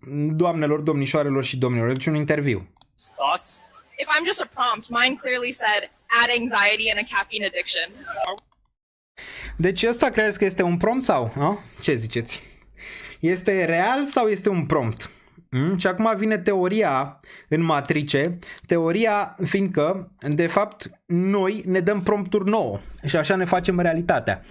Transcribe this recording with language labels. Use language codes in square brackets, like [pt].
[ro] Doamnelor, domnișoarelor și domnilor, deci un interviu. [en] Thoughts? If I'm just a prompt, mine clearly said add anxiety and a caffeine addiction. [ro] Deci ăsta credeți că este un prompt sau? Ce ziceți? Este real sau este un prompt? Și acum vine teoria în matrice, teoria fiindcă, de fapt, noi ne dăm prompturi nouă și așa ne facem realitatea.